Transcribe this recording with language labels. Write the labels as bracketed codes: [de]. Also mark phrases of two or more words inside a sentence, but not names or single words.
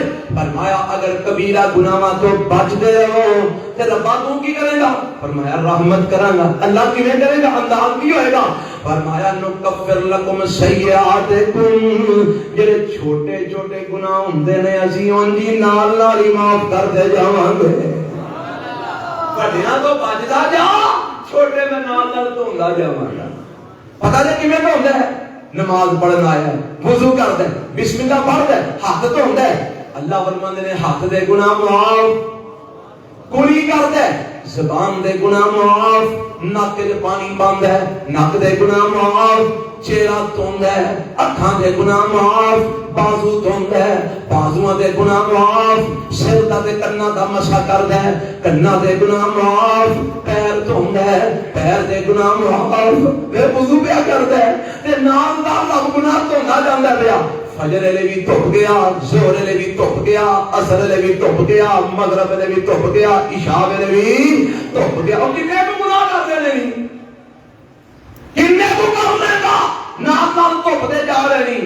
[pa] فرمایا اگر کبیرہ گناہ تو بچ دے ہو تے رب تو کی کرے گا؟ فرمایا رحمت کراں گا. اللہ کیویں کرے گا؟ انداز کی ہوئے گا؟ فرمایا [ar] نکفر لکم سیئاتکم، [pa] جڑے چھوٹے چھوٹے گناہ ہوندے نے اسی انجی نال نال ہی معاف کرتے جاواں گے. وڈیاں تو بچدا جا، چھوٹے میں نال نال دھوندا جاواں گا. پتہ نہیں کیویں دھوندا ہے؟ نماز پڑھنا آیا ہے، وضو کردا ہے، بسم اللہ پڑھدا ہے، ہاتھ دھوندا ہے. اللہ فرماندے نے ہاتھ دے گناہ معاف، کلی کردا ہے زبان دے گناہ معاف، نک دے پانی بند ہے نک دے گناہ معاف، چہرہ دھوندا ہے، اکھاں دے گناہ معاف، بازو دھوندا ہے، بازواں دے گناہ معاف، سر دا تے کناں دا مسح کردا ہے، کناں دے گناہ معاف، پیر دھوندا ہے، پیر دے گناہ معاف. اے وضو پیا کردا ہے تے نال نال رب گناہ دھوندا جاندا پیا. فجر لے بھی دھپ گیا، ظہر لے بھی دھپ گیا، عصر لے بھی دھپ گیا، مغرب لے بھی دھپ گیا، عشاء لے بھی دھپ گیا. اور کتنے کو گناہ کرتے نہیں، کتنے کو کرنے کا نال نال دھپتے جا رہے نہیں.